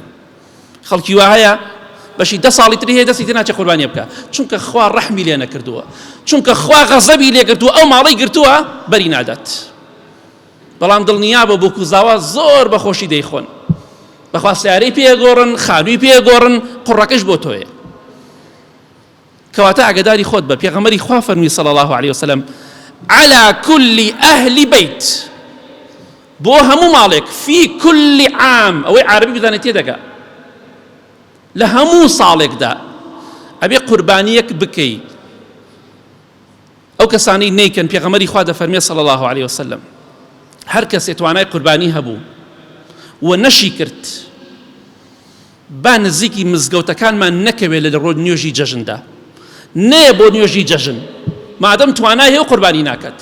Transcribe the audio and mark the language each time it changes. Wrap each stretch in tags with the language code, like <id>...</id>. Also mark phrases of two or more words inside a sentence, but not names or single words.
<ckb>خەڵکی وا هەیە بەشی 10 ساڵی تری هەیە دەستی تێ ناچێت قوربانیە بکە، چونکە خوا ڕەحمی لێ نەکردووە، چونکە خوا غەزەبی لێ کردووە، ئەو ماڵەی گرتووە بەری نادات. بەڵام دڵنیا بە بۆ کوزاوە زۆر بەخۆشی دەیخۆن، بەخوا سیارەی پێگۆڕن، خانووی پێگۆڕن، قوڕەکەش بۆ تۆیە. کەواتە ئاگاداری خۆت بە. پێغەمبەری خوا فەرمی</ckb> <ar>صلی الله علیه وسلم على كل أهل بيت،</ar> <ckb>بۆ هەموو ماڵێک،</ckb> <ar>في كل عام،</ar> <ckb>ئەوەی عربی بزانێت تێدەگا، لە هەموو ساڵێکدا ئەبێ قوربانیەک بکەی. ئەو کەسانەی نەیکەن، پێغەمبەری خوا دەفەرمێ</ckb> <ar>صلی الله علیه وسلم</ar> <ckb>هەر کەسێ توانای قوربانی هەبوو و نەشی کرد، با نزیکی مزگەوتەکانمان نەکەوێت لە ڕۆژ نوێژی جەژندا، نێ بۆ نوێژی جەژن، مادەم توانای هەیە و قوربانی ناکات.</ckb>